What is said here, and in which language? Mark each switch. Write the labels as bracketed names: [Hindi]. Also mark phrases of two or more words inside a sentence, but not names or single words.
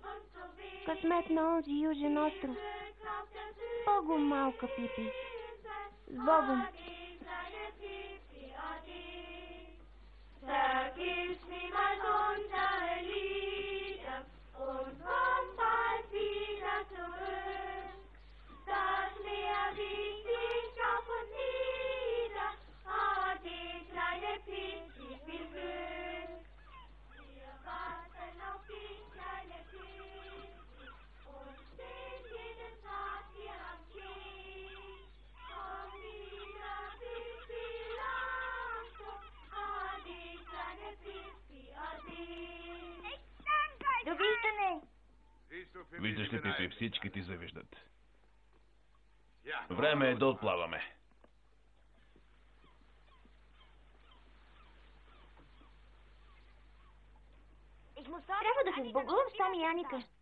[Bulgarian] Късмет на онзи южен остров. С Богом, малка Пипи. С Богом. [German] Vergiss niemals unsere Lieder und komm bald wieder zurück. Das Meer wiegt sich auf und nieder, aber die kleine Pippi will Glück. Wir warten auf die kleine Pippi und stehen jeden Tag hier am Kiel. Komm wieder, Pippi, langsam, adi, kleine Pippi, adi. [Bulgarian] Довиждане! Виждаш ли, Пипи, всички ти завиждат. Време е да отплаваме. Трябва да се сбогувам с Том и Аника.